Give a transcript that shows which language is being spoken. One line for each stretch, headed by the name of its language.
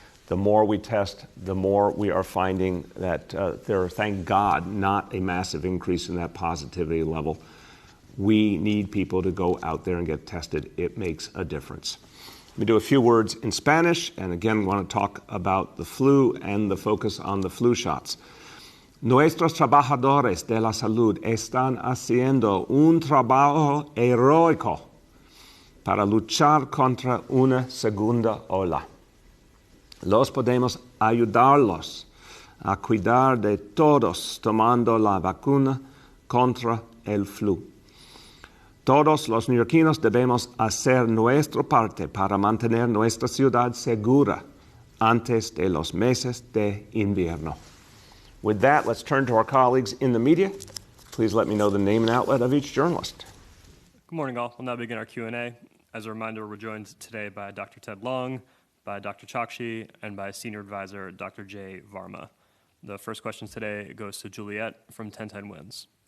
English: The more we test, the more we are finding that there are, thank God, not a massive increase in that positivity level. We need people to go out there and get tested. It makes a difference. Let me do a few words in Spanish, and again, we want to talk about the flu and the focus on the flu shots.
Spanish: Nuestros trabajadores de la salud están haciendo un trabajo heroico para luchar contra una segunda ola. Los podemos ayudarlos a cuidar de todos tomando la vacuna contra el flu. Todos los neoyorquinos debemos hacer nuestra parte para mantener nuestra ciudad segura antes de los meses de invierno.
English: With that, let's turn to our colleagues in the media. Please let me know the name and outlet of each journalist. Good morning, all. We'll now begin our Q&A. As a reminder, we're joined today by Dr. Ted Long, by Dr. Chokshi, and by Senior Advisor Dr. Jay Varma. The first question today goes to Juliet from 1010 Wins.